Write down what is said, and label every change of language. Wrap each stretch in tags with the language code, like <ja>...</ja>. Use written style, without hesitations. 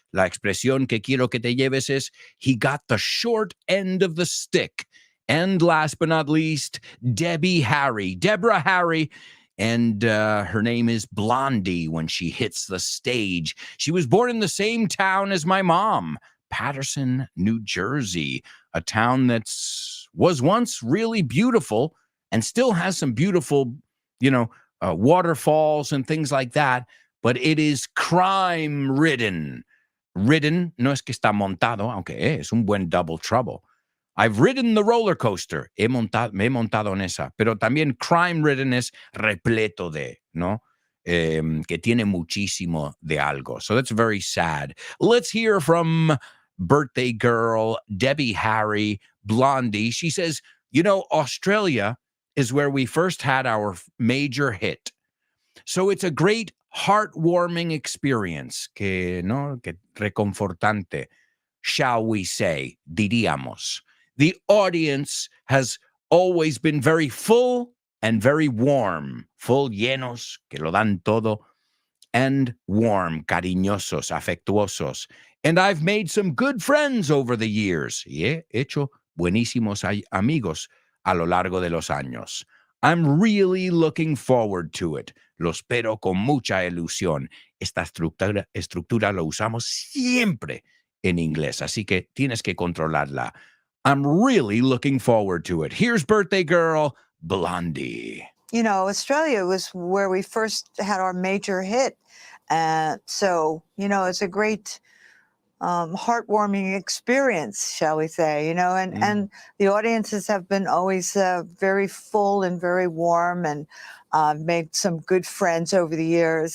<es>La expresión que quiero que te lleves es,</es> <en>he got the short end of the stick. And last but not least, Deborah Harry. And her name is Blondie when she hits the stage. She was born in the same town as my mom, Paterson, New Jersey, a town that was once really beautiful and still has some beautiful, waterfalls and things like that, but it is crime-ridden.</en> <es>Ridden, no es que está montado, aunque es un buen double trouble.</es> <en>I've ridden the roller coaster,</en> <es>me he montado en esa, pero también crime-ridden es repleto de, ¿no? Que tiene muchísimo de algo.</es> <en>So that's very sad. Let's hear from birthday girl, Debbie Harry, Blondie. She says, Australia is where we first had our major hit. So it's a great heartwarming experience,</en> <es>que reconfortante,</es> <en>shall we say,</en> <es>diríamos.</es> <en>The audience has always been very full and very warm.</en> <es>Full, llenos, que lo dan todo,</es> <en>and warm,</en> <es>cariñosos, afectuosos.</es> <en>And I've made some good friends over the years.</en> <es>Y he hecho buenísimos amigos a lo largo de los años.</es> <en>I'm really looking forward to it.</en> <es>Lo espero con mucha ilusión. Esta estructura lo usamos siempre en inglés, así que tienes que controlarla.</es> <en>I'm really looking forward to it. Here's birthday girl, Blondie. Australia was where we first had our major hit. So, it's a great heartwarming experience, shall we say, and the audiences have been always very full and very warm, and made some good friends over the years.</en>